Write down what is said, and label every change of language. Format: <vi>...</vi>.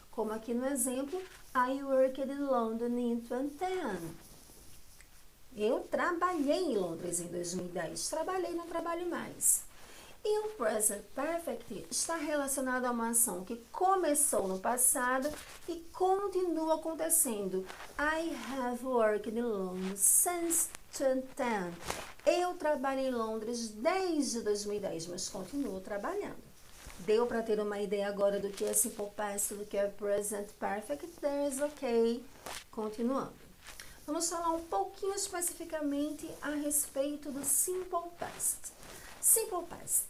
<pt>Como aqui no exemplo,</pt> <en>I worked in London in 2010.</en> <pt>Eu trabalhei em Londres em 2010. Trabalhei, não trabalho mais. E o present perfect está relacionado a uma ação que começou no passado e continua acontecendo.</pt> <en>I have worked in London since 2010.</en> <pt>Eu trabalhei em Londres desde 2010, mas continuo trabalhando. Deu para ter uma ideia agora do que é simple past, do que é present perfect?</pt> <en>There's ok.</en> <pt>Continuando. Vamos falar um pouquinho especificamente a respeito do simple past. Simple past.</pt>